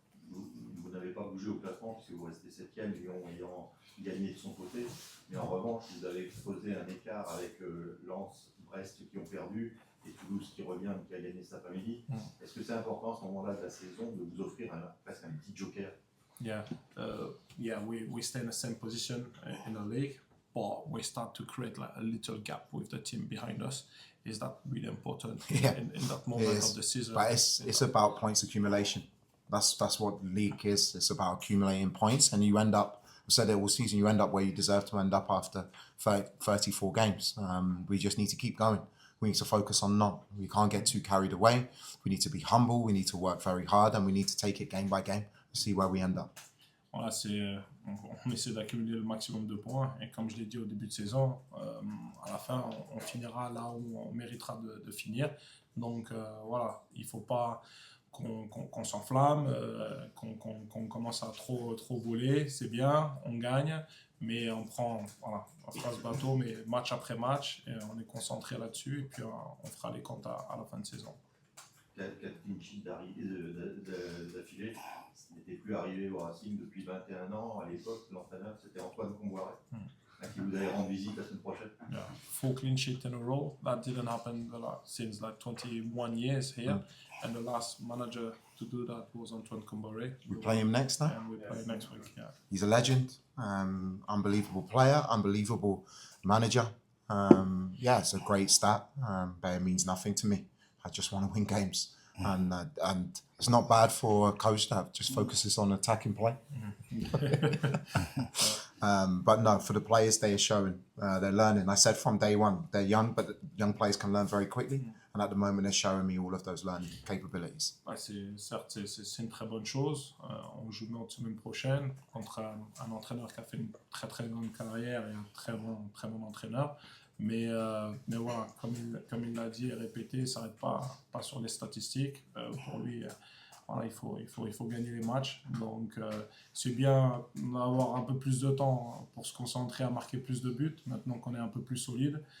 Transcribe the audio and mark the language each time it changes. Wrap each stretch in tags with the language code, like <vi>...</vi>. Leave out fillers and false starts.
<fr>Vous n'avez pas bougé au classement puisque vous restez 7e, Lyon ayant gagné de son côté. Mais en revanche, vous avez exposé un écart avec Lens, Brest qui ont perdu et Toulouse qui revient, qui a gagné cet après-midi. Est-ce que c'est important à ce moment-là de la saison de vous offrir presque un petit joker?</fr> <en>Yeah, we stay in the same position in the league, but we start to create like a little gap with the team behind us. Is that really important in that moment of the season? But it's about points accumulation. That's what the league is. It's about accumulating points, and you end up. I said it all season. You end up where you deserve to end up after 34 games. We just need to keep going. We need to focus on none. We can't get too carried away. We need to be humble. We need to work very hard, and we need to take it game by game to see where we end up.</en> <fr>Voilà, on essaie d'accumuler le maximum de points et comme je l'ai dit au début de saison, à la fin on finira là où on méritera de finir. Donc voilà, il ne faut pas qu'on s'enflamme, qu'on commence à trop voler, c'est bien, on gagne, mais on fera ce bateau, mais match après match, et on est concentré là-dessus et puis on fera les comptes à la fin de saison. 4 clean sheets d'affilée, ce n'était plus arrivé au Racing depuis 21 ans. À l'époque, l'entraîneur c'était Antoine Comboiré, à qui vous allez rendre visite la semaine prochaine.</fr> <en>Yeah. 4 clean sheets in a row, that didn't happen since like 21 years here. And the last manager to do that was Antoine Comboiré. We play him next time. And we play next week, yeah. He's a legend, unbelievable player, unbelievable manager. Yeah, it's a great stat, but it means nothing to me. I just want to win games, and it's not bad for a coach that just focuses on attacking play. But no, for the players, they are showing, they're learning. I said from day one, they're young, but young players can learn very quickly. And at the moment, they're showing me all of those learning capabilities.</en> <fr>Certes, c'est une très bonne chose. On joue notre semaine prochaine contre un entraîneur qui a fait une très très grande carrière et un très bon entraîneur. Mais voilà, comme il l'a dit et répété, il ne s'arrête pas sur les statistiques. Pour lui, voilà, il faut gagner les matchs. Donc c'est bien d'avoir un peu plus de temps pour se concentrer à marquer plus de buts, maintenant qu'on est un peu plus solide.</fr>